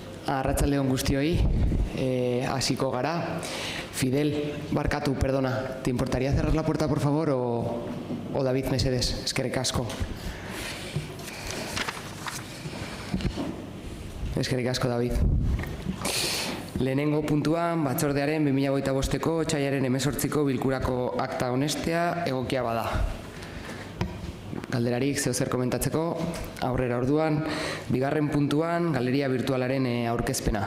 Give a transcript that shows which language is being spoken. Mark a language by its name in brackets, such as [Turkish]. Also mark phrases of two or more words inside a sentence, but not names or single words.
[Basque] Arratsalde on guztioi, hasiko gara. Fidel, barkatu, [Spanish] perdona, ¿te importaría cerrar la puerta, por favor, o David Mesedes? [Basque] Eskerrik asko. Eskerrik asko, David. Lehenengo puntuan, batzordearen 2025ko otsailaren 18ko bilkurako akta onestea egokia bada. Galderarik zeo zer komentatzeko, aurrera orduan, bigarren puntuan, galeria virtualaren aurkezpena.